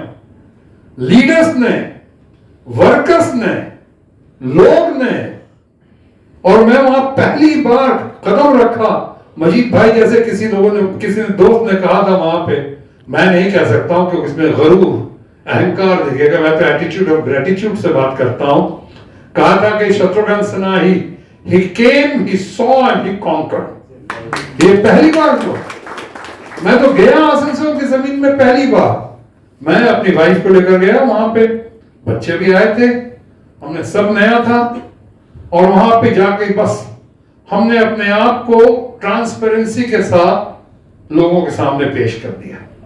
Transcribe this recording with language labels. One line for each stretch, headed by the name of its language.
Hindi: मैं लीडर्स ने, वर्कर्स ने, लोग ने, और मैं वहां पहली बार कदम रखा। मजीद भाई जैसे किसी दोस्त ने कहा था वहां पे, मैं नहीं कह सकता हूं क्योंकि इसमें गरूर, अहंकार दिखेगा, मैं तो एटीट्यूड ऑफ ग्रेटिट्यूड से बात करता हूं। कहा था कि Shatrughan Sinha
English: he came, he saw and he conquered।
Hindi: ये पहली बार तो मैं तो गया आसनसोल की जमीन में पहली बार। मैं अपनी वाइफ को लेकर गया, वहां पे बच्चे भी आए थे, हमने सब नया था, और वहां पे जाके बस हमने अपने आप को ट्रांसपेरेंसी के साथ लोगों के सामने पेश कर दिया।